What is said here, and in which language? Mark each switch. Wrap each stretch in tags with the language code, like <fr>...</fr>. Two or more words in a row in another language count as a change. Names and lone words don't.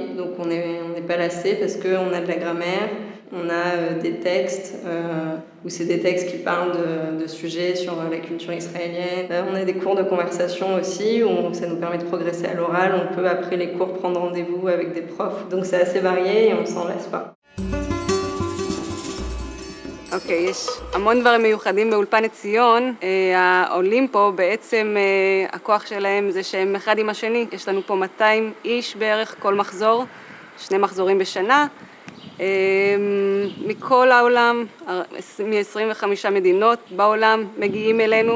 <fr>Donc, on n'est pas lassé parce qu'on a de la grammaire, on a des textes, où c'est des textes qui parlent de sujets sur la culture israélienne. On a des cours de conversation aussi, où ça nous permet de progresser à l'oral. On peut, après les cours, prendre rendez-vous avec des profs. Donc c'est assez varié et on ne s'en lasse pas.</fr> <he>אוקיי, יש המון דברים מיוחדים באולפן עציון. העולים פה בעצם, הכוח שלהם זה שהם אחד עם השני. יש לנו פה 200 איש בערך כל מחזור, 2 מחזורים בשנה. מכל העולם, מ-25 מדינות בעולם מגיעים אלינו.</he>